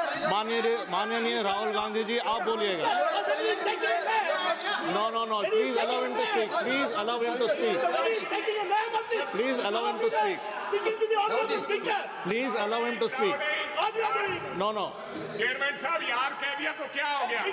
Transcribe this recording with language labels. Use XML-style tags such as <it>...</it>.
<hi>माननीय राहुल गांधी जी आप बोलिएगा.</hi> <en>No. Please allow him to speak. Please allow him to speak. Please allow him to speak. Please allow him to speak. No.</en> <hi>Chairman साहब यार कह दिया तो क्या हो गया?</hi>